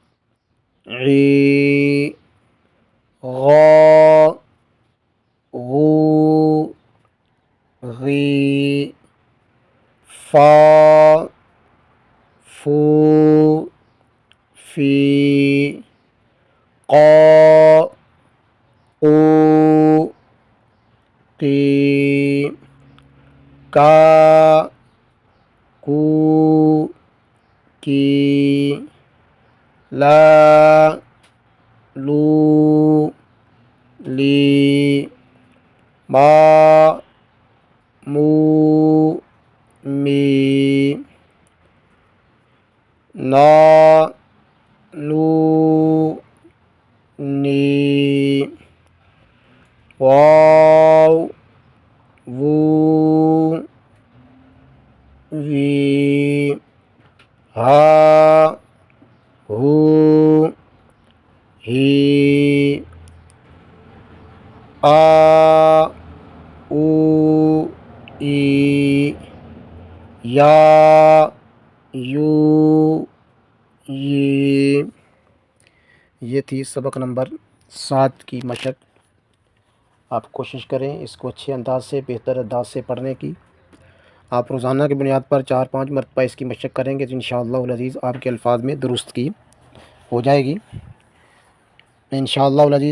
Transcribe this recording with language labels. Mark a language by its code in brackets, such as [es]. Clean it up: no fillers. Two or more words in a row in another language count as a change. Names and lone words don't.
[ur] عی، غا غو غی، فا فو فی، قا قو قی، کا کو کی، لا لو لی، ما مو می، نا نو نی، واو وو وی، ہا ہو ہی، آ او ای، یا یو یہ تھی سبق نمبر 7 کی مشق۔ آپ کوشش کریں اس کو اچھے انداز سے، بہتر انداز سے پڑھنے کی۔ آپ روزانہ کی بنیاد پر 4-5 مرتبہ اس کی مشق کریں گے تو [ar] انشاءاللہ العزیز [ur] آپ کے الفاظ میں درست کی ہو جائے گی [ar] انشاءاللہ العزیز۔